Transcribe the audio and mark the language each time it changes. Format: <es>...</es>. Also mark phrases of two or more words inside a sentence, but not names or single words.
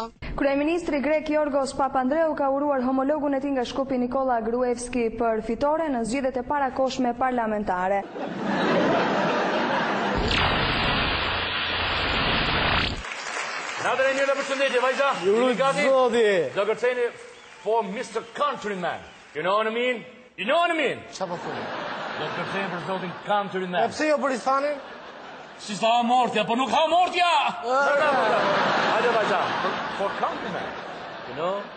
<sq>Kryeministri grek Yorgos Papandreou ka uruar homologun e tij nga Shkupi Nikola Gruevski për fitore në zgjedhjet e parakohshme parlamentare. Natën e mirë dhe përshëndetje, vajza. Zoti. Do kërceni</sq> <en>for Mr. Countryman. You know what I mean? You know what I mean?</en> <sq>Çfarë po thoni? Do kërceni për zotin Countryman. E pse jo për Isfanin? Si sta mortja, po nuk ha mortja! Hajde vajza,</sq> <en>for Countryman. You know?</en>